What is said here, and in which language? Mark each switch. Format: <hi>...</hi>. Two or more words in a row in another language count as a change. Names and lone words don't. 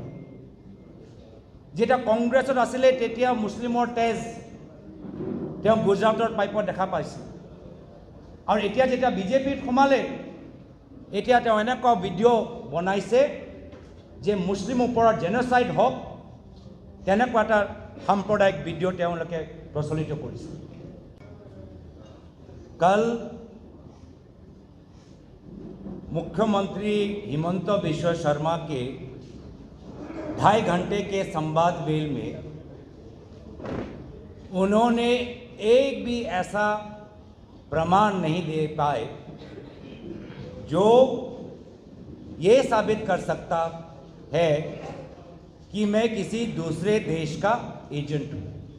<as>যেতিয়া কংগ্ৰেছত আছিলে তেতিয়া মুছলিমৰ তেজ তেওঁ গুজৰাটৰ পাইপত দেখা পাইছিল, আৰু এতিয়া যেতিয়া বিজেপিত সোমালে এতিয়া তেওঁ এনেকুৱা ভিডিঅ' বনাইছে যে মুছলিম ওপৰত জেন'চাইড হওক তেনেকুৱা এটা সাম্প্ৰদায়িক ভিডিঅ' তেওঁলোকে প্ৰচলিত কৰিছে।</as> <hi>कल मुख्यमंत्री हिमंत बिश्व शर्मा के 2.5 घंटे के संवाद मेल में उन्होंने एक भी ऐसा प्रमाण नहीं दे पाए जो ये साबित कर सकता है कि मैं किसी दूसरे देश का एजेंट हूँ।</hi>